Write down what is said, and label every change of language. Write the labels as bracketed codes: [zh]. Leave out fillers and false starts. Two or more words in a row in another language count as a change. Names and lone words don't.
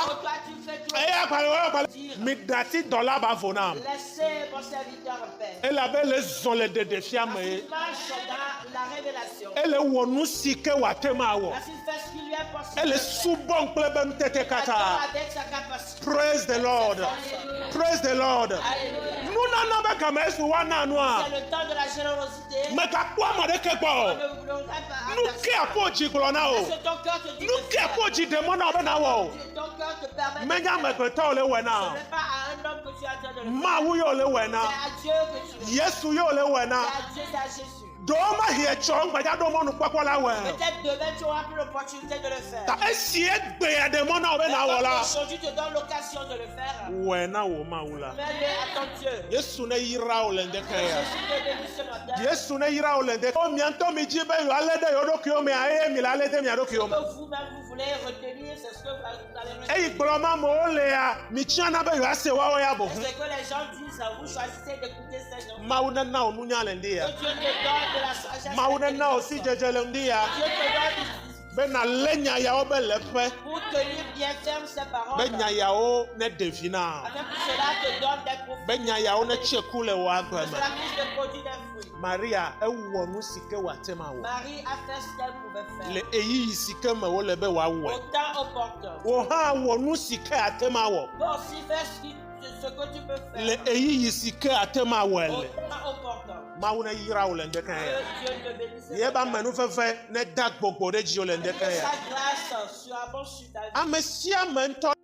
[fr] Oh, toi tu fais tout. [ee] Eya agbalẽ wɔyɔ gbalẽ. Mi dati dɔ la ba vo nam. [fr] Laissez mon serviteur en paix. [ee] Elabe le zɔn le ɖeɖefia me ye. [fr] Il marche dans la révélation. [ee] Ele wɔ nu si ke wòate ma wɔ. [fr] Parce qu'il fait ce qui lui est possible. [ee] Ele subɔm kple be nutete katã. [fr] Avec sa capacité. [en] Praise the Lord. Praise the Lord. [fr] Alléluia. [ee] Nunana be game esu woana nua. [fr] C'est le temps de la générosité. [ee] Megakpɔ ame ɖeke gbɔ. [fr] Ne voudrons pas. [ee] Nu ke aƒo dzi gblɔ na o. [fr] Est-ce que ton cœur te dit [ee] Nu [fr] de [ee] ke [fr] faire? [ee] aƒo dzi ɖe mɔ na wo be na wɔ o. [fr] Ton cœur te permet de [ee] Menye [fr] faire. [ee] amegbetɔwo le wɔe [fr] Ce [ee] na. [fr] n'est pas à un homme que tu as besoin de le faire. [ee] Mawu yeo le wɔe [fr] C'est [ee] na. [fr] à Dieu que tu le fais. [ee] Yesu yeo le wɔe na. [fr] C'est à Dieu, c'est à Jésus. [ee] Dɔwɔ ma hie tsɔ ŋgbadza ɖo mɔnu kpɔkpɔ la wɔe. [fr] Peut-être demain tu auras plus l'opportunité de le faire. [ee] Ta esi egbea ɖe mɔ na wo be na wɔ la. [fr] Aujourd'hui te donne l'occasion de le faire. [ee] Wɔe na wo Mawu la. [fr] Fais-le à ton Dieu. [ee] Yesu ne yra wo le ŋdeke ya. [fr] Jésus te bénisse ce matin. [ee] Yesu ne yra wo le ŋdeke. O mia ŋutɔ mi dzi be yewoalé ɖe yewo ɖokuiwo mea eye mi le alé ɖe mia ɖokuiwo me. [fr] Que vous-même vous voulez retenir, c'est ce que vous allez retenir. [ee] Eyi gblɔm amewo lea mi tiana be yewoase woawo ya bo. [fr] C'est ce que les gens disent, vous choisissez d'écouter ces gens. [ee] Mawu ne na wo nunya le ŋdi ya. [fr] Que Dieu te donne de la sagesse. [ee] Mawu ne na wo si dzedze le ŋdi ya. [fr] Dieu te donne [ee] Be na lé nya yawo be le ƒe. [fr] pour tenir bien ferme ses paroles. [ee] Be nya yawo ne ɖevi na. [fr] Afin que cela te donne des profits. [ee] Be nya yawo ne tse ku le wo agbe [fr] Que [ee] me. [fr] cela puisse te produire des fruits. [ee] Maria ewɔ nu si ke wòate ma wɔ. [fr] Marie a fait ce qu'elle pouvait faire. [ee] Le eyiyi si ke me wole be wòawɔe. [fr] Au temps opportun. [ee] Wo hã wɔ nu si ke ate ma wɔ. [fr] Toi aussi fais ce que tu peux faire. [ee] Le eyiyi si ke ate ma wɔe [fr] Au [ee] le. [fr] temps opportun. [ee] Mawu ne yra wo le ŋdeke [fr] Que [ee] ya. [fr] Dieu te bénisse. [ee] Ye be ame nufefe ne da gbogbo ɖe dzi wo le [fr] Que [ee] ŋdeke ya. [fr] sa grâce soit abondante sur ta vie. [ee] Ame sia ame ŋutɔ